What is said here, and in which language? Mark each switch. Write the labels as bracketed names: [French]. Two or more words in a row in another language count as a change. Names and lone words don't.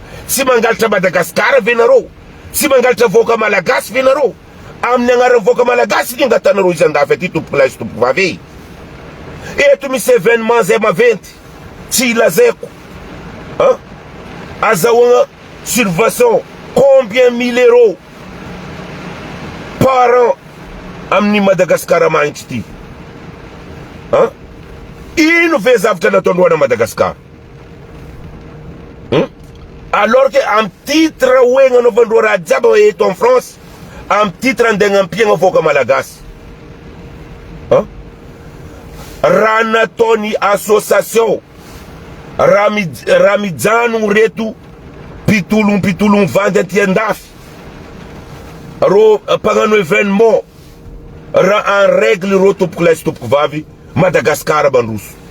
[Malagasy] Tsy mangalatra Madagascar venareo, tsy mangalatra voaka malagasy venareo. Amin'ny agnarany voaka malagasy ny angatanareo izy andafy aty tompoko lahy sy tompoko vavy. Eto misy événement zay maventy tsy ilazaiko. Azahoagna subvention [French] combien 1000 euros par an [Malagasy] amin'ny Madagascar magnitry ty. Ino ve zavatra nataondroana Madagascar? [French] Alors que [Malagasy] am titre hoe gnanaovandreo raha jiaby eto [French] en France, [Malagasy] am titre andeha agnampihagna voaka malagasy. Raha nataony association raha mijano reto pitologno vandy aty andafy ro mpagnano événement raha [French] en règle [Malagasy] ro tompoko lahy sy tompoko vavy Madagascar bandroso.